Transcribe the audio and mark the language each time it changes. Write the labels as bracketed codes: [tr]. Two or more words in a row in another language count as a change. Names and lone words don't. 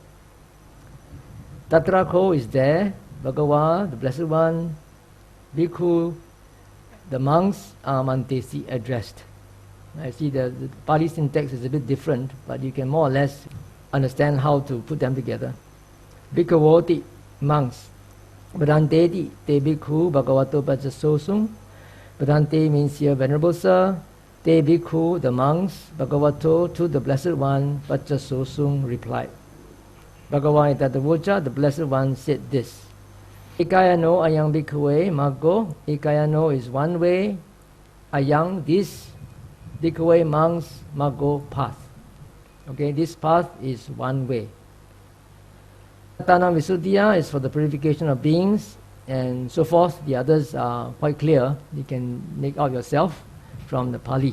[en] Tatrako is there, Bhagavā, the blessed one, Bhikkhu, the monks are Mantesi, addressed. I see the Pali syntax is a bit different, but you can more or less understand how to put them together. [pi] Bhikkhavoti, monks. Bhante te bhikkhu bhagavato paccasosung. [en] Bhante means here venerable sir. [pi] Te bhikkhu, [en] the monks, bhagavato, to the blessed one, paccasosung replied. [pi] Bhagavan Tadavoca, [en] the blessed one, said this. [pi] Ekayano ayaṃ bhikkhuve maggo. [en] Ekayano is one way. Ayaṃ, this. Bhikkhuve, monks, maggo, path. Okay, this path is one way. [pi] Satana Visuddhiya [en] is for the purification of beings, and so forth. The others are quite clear. You can make out yourself from the Pali.